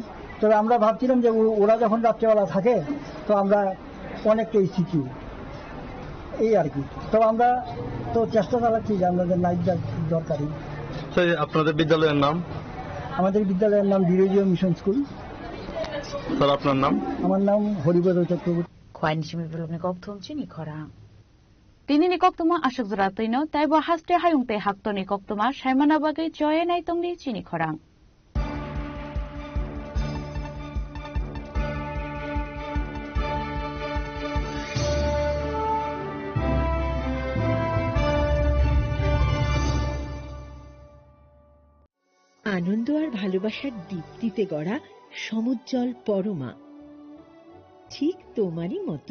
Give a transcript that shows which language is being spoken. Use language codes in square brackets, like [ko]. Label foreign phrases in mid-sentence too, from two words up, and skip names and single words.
[bn] তবে আমরা ভাবছিলাম যে ওরা যখন রাত্রেবেলা থাকে তো আমরা অনেকটাই সিকিউর, এই আর কি। তো আমরা তো চেষ্টা চালাচ্ছি যে আমাদের নাইট গার্ড দরকারি। আপনাদের বিদ্যালয়ের নাম? আমাদের বিদ্যালয়ের নাম ডিরিজিও মিশন স্কুল। স্যার আপনার নাম? আমার নাম হরিপদ চক্রবর্তী। [trp] খোয়াইনি সিমিবলনি ককথম চিনি খরা তিনিনি কক্তমা আশক জরাতৈন তাইব হাস্তে হায়ুংতে হাক্তনি কক্তমা সাইমানা বাগে জয়ে নাইতংনি চিনি খরাং। [bn] আনন্দ আর ভালোবাসার দীপ্তিতে গড়া সমুজ্জ্বল পরমা, ঠিক তোমারই মতো।